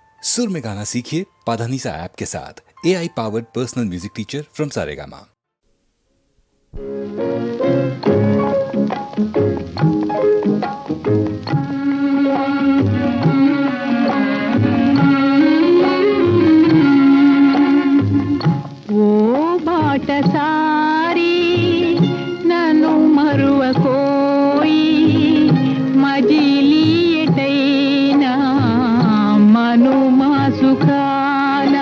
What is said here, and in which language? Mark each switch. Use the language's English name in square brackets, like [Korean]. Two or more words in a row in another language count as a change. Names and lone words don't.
[Hindi] सुर में गाना सीखिए पाधानीसा ऐप के साथ। [English] AI powered personal music teacher from [Hindi] सारेगामा। [Telugu] ఓ బాటసారి నను మరువ కోయి మజిలీ ఎటైనా మనుమా సుఖానా।